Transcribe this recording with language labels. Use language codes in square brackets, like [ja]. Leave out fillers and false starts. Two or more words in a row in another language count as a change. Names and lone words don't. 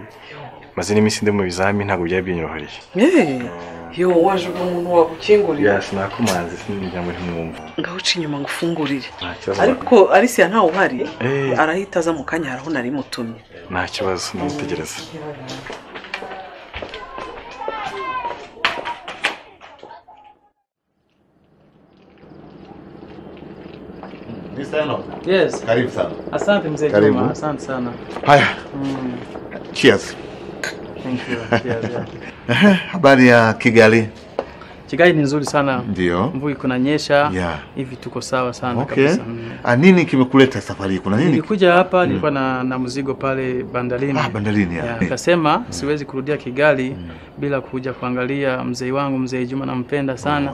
[rw] Mazini imisi ndi mu bizami ntago byari binyoroheye. Yo waje umuntu wagukingurira. Yes, nakumanze sinijya muri mwumva. Ngaho uci inyuma ngufungurire. Ariko Alicia ntawe uhari. Arahita aza mu kanya haraho nari mutumye. Nta kibazo nitegereza. Yes. [sw] Karibu sana. Asante mzee Juma, asante sana. Haya. Cheers. [en] Thank you. Cheers. [sw] Habari ya Kigali? Kigali ni nzuri sana. Ndio. Mvua kunanyesha. Yeah. Hivi tuko sawa sana kabisa. Nini kimekuleta safari? Kuna nini? Nilikuja hapa nilikuwa na mzigo pale bandarini. Bandarini ya. Nikasema siwezi kurudia Kigali bila kuja kuangalia mzee wangu mzee Juma, nampenda sana.